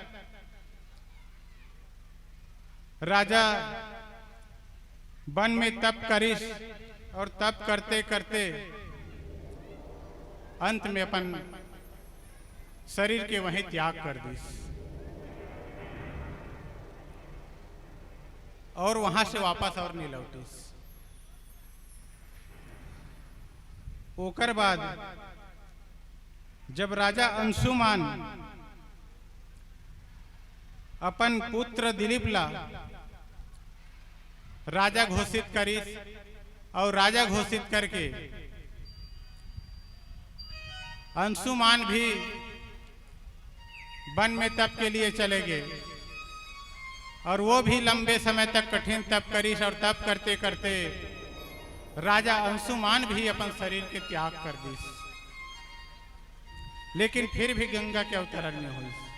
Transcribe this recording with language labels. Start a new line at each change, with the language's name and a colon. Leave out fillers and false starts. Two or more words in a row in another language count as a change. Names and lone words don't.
Chhattisgarhi: राजा वन में तप करिस और तप करते करते अंत में अपन शरीर के वहीं त्याग कर दिस और वहां से वापस और नहीं लौटिस। ओकर बाद जब राजा अंशुमान अपन पुत्र दिलीप ला राजा घोषित करिस और राजा घोषित करके अंशुमान भी वन में तप के लिए चले गए और वो भी लंबे समय तक कठिन तप करिस और तप करते करते राजा अंशुमान भी अपन शरीर के त्याग कर दिस, लेकिन फिर भी गंगा के अवतरण में हुई।